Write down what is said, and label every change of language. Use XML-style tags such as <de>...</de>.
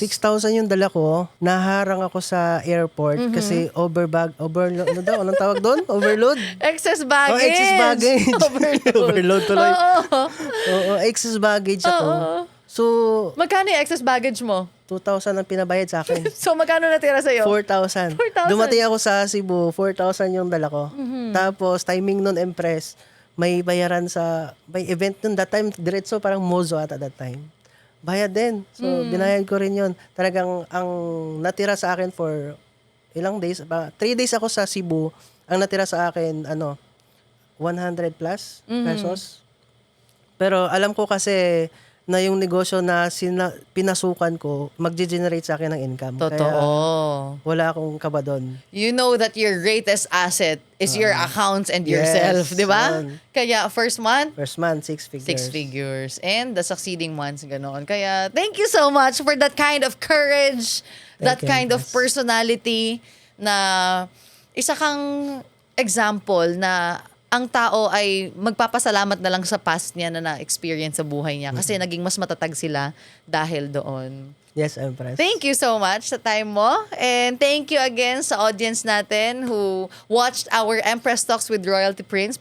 <tl>6,000 yung dala ko. Naharang ako sa airport kasi overload. Ano daw? Anong tawag doon? Overload?</tl> <en>Excess baggage. Oh, excess baggage. Overload.</en> <tl>Overload tuloy. Oo. Oo, excess baggage ako. So, Magkano yung excess baggage mo? 2,000 ang pinabayad sa akin. So, magkano natira sa'yo? 4,000. 4,000. Dumating ako sa Cebu, 4,000 yung dala ko. Tapos, timing nun, Empress, may bayaran may event nun that time, diretso parang Mozo</tl> <en>at that time.</en> <tl>Bayad din. So, binayad ko rin yun. Talagang, ang natira sa akin for ilang days, 3 days ako sa Cebu, ang natira sa akin, 100 plus pesos. Pero alam ko kasi, na yung negosyo na pinasukan ko, magge-generate sa akin ng income. Totoo. Kaya wala akong kaba doon.</tl> <en>You know that your greatest asset is your accounts and yourself, yes,</en> <tl>di ba? yun.</tl> <en>Kaya first month, First month, 6 figures. 6 figures. And the succeeding months, ganoon. Kaya, thank you so much for that kind of courage, that Thank you, kind of Empress.</en> <tl>personality na isa kang example na ang tao ay magpapasalamat na lang sa past niya na na-experience sa buhay niya kasi naging mas matatag sila dahil doon.</tl> <en>Yes, Empress. Thank you so much</en> <tl>sa time mo.</tl> <en>And thank you again</en> <tl>sa audience natin</tl> <en>who watched our Empress Talks with Royalty Prince.</en>